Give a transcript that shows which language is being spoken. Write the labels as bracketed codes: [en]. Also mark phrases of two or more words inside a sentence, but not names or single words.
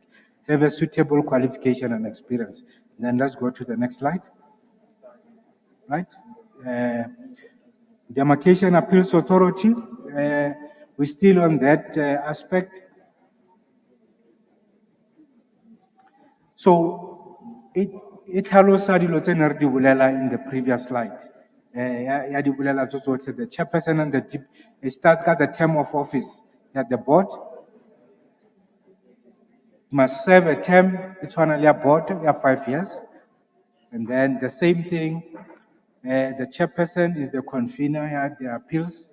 [en] Have a suitable qualification and experience. Then let's go to the next slide. Right? Demarcation Appeals Authority. We're still on that aspect. [tn] So it halosa dilo tse ne re di bolela [en] in the previous slide. [tn] Ya di bolela tso tsotlhe, [en] the chairperson and it starts at the term of office at the board. Must serve a term, it's only a board, 5 years. And then the same thing, the chairperson is the convener at the appeals.